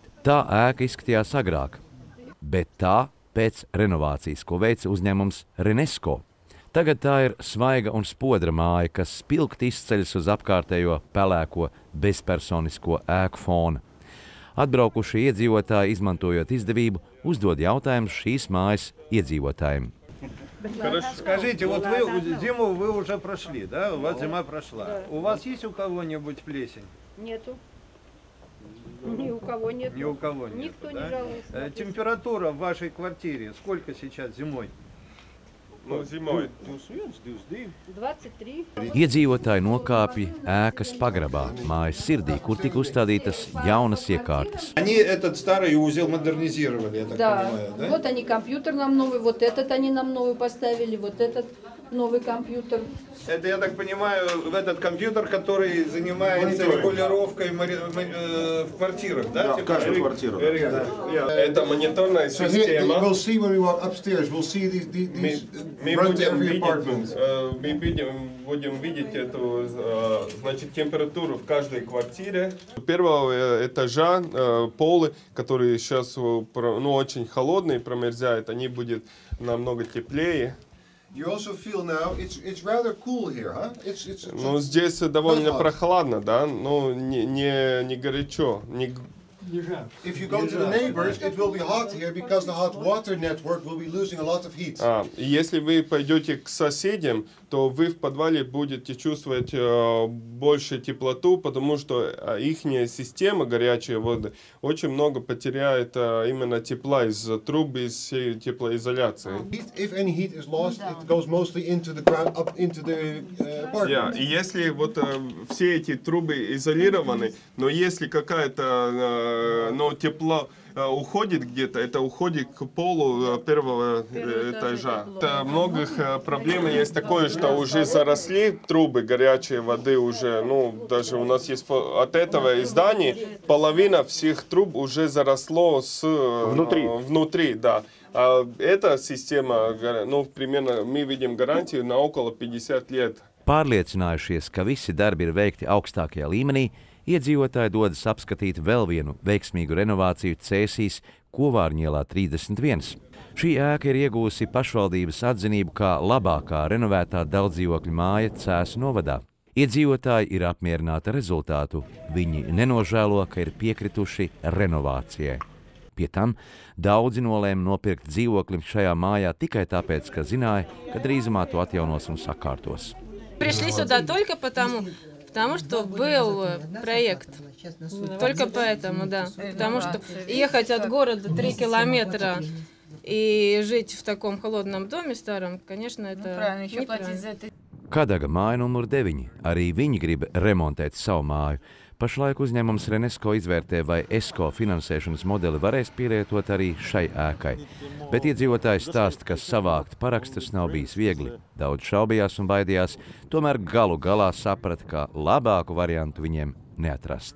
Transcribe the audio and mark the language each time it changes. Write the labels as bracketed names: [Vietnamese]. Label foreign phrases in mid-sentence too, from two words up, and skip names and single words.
[Latvian] Tā ēka izskatījās agrāk, bet tā pēc renovācijas, ko veica uzņēmums Renesko. Tagad tā ir svaiga un spodra māja, kas spilgti izceļas uz apkārtējo pelēko bezpersonisko ēku fona. Atbraukušie iedzīvotāji, izmantojot izdevību, uzdod jautājumus šīs mājas iedzīvotājiem. [Russian] Скажите, вот зиму вы уже прошли, да? У вас зима прошла. У вас есть у кого-нибудь плесень? Нету. Ни у кого нет. Ни у кого нет. Никто не жалуется. Температура в вашей квартире сколько сейчас зимой? Ну, зимой 21, 22. 23. Iedzīvotāji nokāpja ēkas pagrabā, mājas sirdī, kur tika uzstādītas jaunas iekārtas. Они этот старый узел модернизировали, я так понимаю, да? Вот они компьютер нам новый, вот этот они нам новый поставили, вот этот новый компьютер. Это, я так понимаю, этот компьютер, который занимается регулировкой в квартирах, да? Да, в каждой квартире. Это мониторная система. [English] We'll see when we walk upstairs. We'll see these [Russian] Мы [English] run to [Russian] будем [English] every [Russian] видеть, [English] apartment. [Russian] будем видеть эту, значит, температуру в каждой квартире. Первого этажа полы, которые сейчас очень холодные, промерзают, они будут намного теплее. [English] You also feel now it's rather cool here, huh? [Russian] Ну, здесь довольно прохладно, да, но не горячо, не [English] If you go to the neighbors, it will be hot here because the hot water network will be losing a lot of heat. [Russian] Если вы пойдете к соседям, то вы в подвале будете чувствовать больше теплоту, потому что ихняя система горячей воды очень много потеряет именно тепла из труб, из теплоизоляции. [English] If any heat is lost, it goes mostly into the ground, up into the apartment. [Russian] И если вот все эти трубы изолированы, но если какая-то тепло уходит где-то, это уходит к полу первого этажа. Многих проблем есть такое, что уже заросли трубы горячей воды уже, даже у нас есть от этого здания половина всех труб уже заросло внутри, да. А эта система, примерно мы видим гарантию на около 50 лет. [Latvian] Pārliecinājušies, ka visi darbi ir veikti augstākajā līmenī, iedzīvotāji dodas apskatīt vēl vienu veiksmīgu renovāciju Cēsīs Kovārņielā 31. Šī ēka ir iegūsi pašvaldības atzinību kā labākā renovētā daudzdzīvokļu māja Cēsu novadā. Iedzīvotāji ir apmierināti ar rezultātu. Viņi nenožēlo, ka ir piekrituši renovācijai. Pie tam daudzi nolēma nopirkt dzīvokli šajā mājā tikai tāpēc, ka zināja, ka drīzumā to atjaunos un sakārtos. [Russian] Пришли сюда только потому что был проект. Только поэтому, да. Потому что ехать от города 3 километра и жить в таком холодном доме старом, конечно, это неправильно. [Latvian] Kadaga māja numur 9. Arī viņi grib remontēt savu māju. Pašlaik uzņēmums Renesko izvērtē, vai ESCO finansēšanas modeli varēs pielietot arī šai ēkai. Bet iedzīvotāji stāsta, ka savākt parakstus nav bijis viegli. Daudz šaubījās un baidījās, tomēr galu galā saprata, ka labāku variantu viņiem neatrast.